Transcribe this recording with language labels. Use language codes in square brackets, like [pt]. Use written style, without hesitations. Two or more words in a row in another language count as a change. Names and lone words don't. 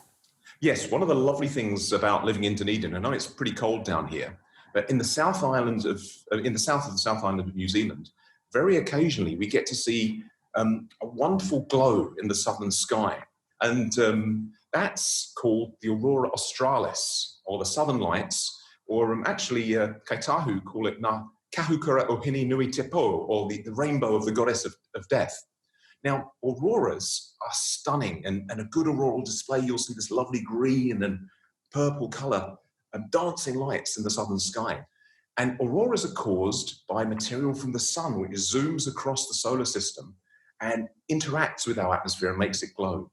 [en] Yes, one of the lovely things about living in Dunedin, I know it's pretty cold down here, but in the south of the South Island of New Zealand, very occasionally we get to see a wonderful glow in the southern sky. And that's called the aurora australis, or the southern lights, or actually Kaitahu call it [mi] na kahukura o hini nui te po, [en] or the rainbow of the goddess of death. Now, auroras are stunning, and a good auroral display, you'll see this lovely green and purple colour and dancing lights in the southern sky. And auroras are caused by material from the sun, which zooms across the solar system and interacts with our atmosphere and makes it glow.